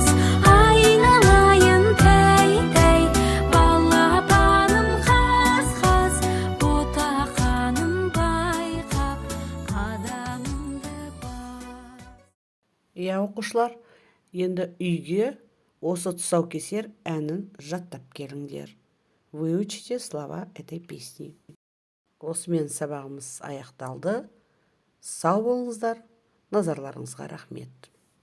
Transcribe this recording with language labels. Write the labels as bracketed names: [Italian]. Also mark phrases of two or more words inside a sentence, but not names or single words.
[Kazakh] Айналайын тәй-тәй балапаным қаз-қаз, ботақаным байқап, қадамыңды бас. Оқушылар, енді үйге осы тұсаукесер әнін жаттап келіңдер. [Russian] Выучите слова этой песни. [Kazakh] Осымен сабағымыз аяқталды. Сау болыңыздар. Назарларыңызға рахмет.